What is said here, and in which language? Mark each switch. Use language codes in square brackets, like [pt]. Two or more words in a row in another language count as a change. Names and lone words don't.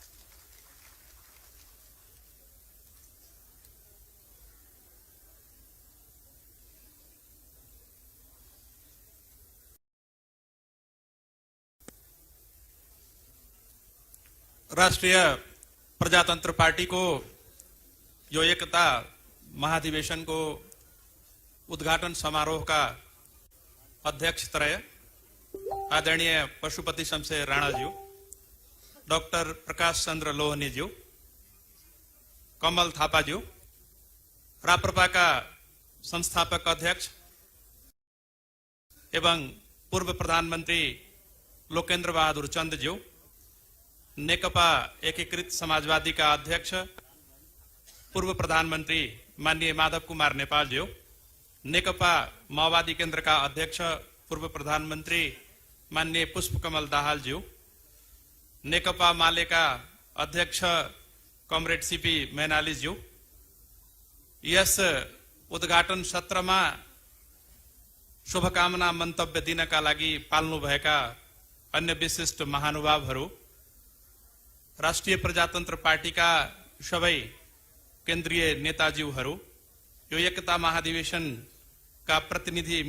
[ne] राष्ट्रिय प्रजातन्त्र पार्टीको यो एकता महाधिवेशनको उद्घाटन समारोहका अध्यक्ष त्रय आदरणीय पशुपति शमशेर राणाज्यू, डाक्टर प्रकाश चन्द्र लोहनीज्यू, कमल थापाज्यू, राप्रपाका संस्थापक अध्यक्ष एवं पूर्व प्रधानमन्त्री लोकेन्द्र बहादुर चन्दज्यू, नेकपा एकीकृत समाजवादी का अध्यक्ष पूर्व प्रधानमन्त्री माननीय माधव कुमार नेपालज्यू, नेकपा माओवादी केन्द्र का अध्यक्ष पूर्व प्रधानमन्त्री माननीय पुष्पकमल दाहालज्यू, नेकपा मालेका अध्यक्ष कमरेड सीपी मैनालीज्यू, यस उद्घाटन सत्रमा शुभकामना मन्तव्य दिनका लागि पाल्नुभएका अन्य विशिष्ट महानुभावहरू, राष्ट्रिय प्रजातन्त्र पार्टीका सबै केन्द्रीय नेताज्यूहरू, यो एकता महाधिवेशनका प्रतिनिधि